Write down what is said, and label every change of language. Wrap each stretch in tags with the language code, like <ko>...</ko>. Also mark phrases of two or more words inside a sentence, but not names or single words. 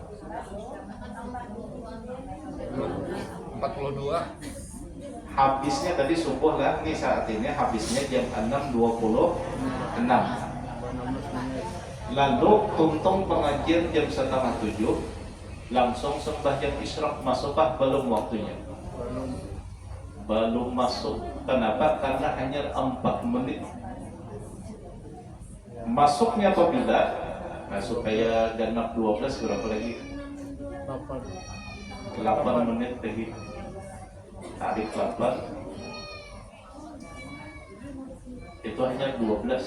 <id>42. Habisnya tadi subuh lah, nih saat ini habisnya jam 6.26. Lalu tuntong pengajian jam 6:30, langsung sembahyang isyraq. Masukkah belum waktunya? Belum masuk. Kenapa? Karena hanya 4 menit. Masuknya apabila supaya genap 12 berapa lagi? 8 menit lagi. Tarik 8 itu hanya 12.</id>